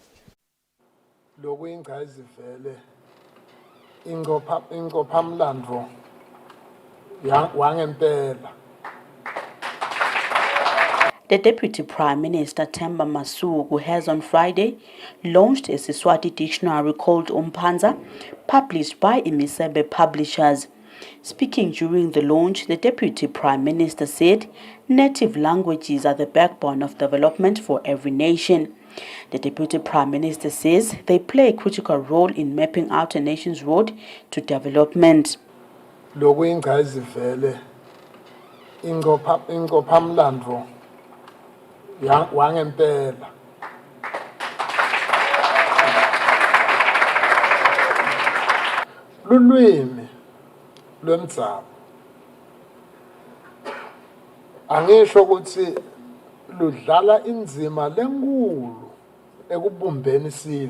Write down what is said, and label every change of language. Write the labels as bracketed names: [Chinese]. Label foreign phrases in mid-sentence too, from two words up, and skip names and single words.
[English] The Deputy Prime Minister Temba Masuku has on Friday launched a Siswati dictionary called Umpanza, published by Imisebe Publishers. Speaking during the launch, the Deputy Prime Minister said native languages are the backbone of development for every nation. The Deputy Prime Minister says they play a critical role in mapping out a nation's road to development. [Swati] Lulwimi lwemdzaba angisho ukuthi ludlala inzima lenkulu ekubumbeni isive.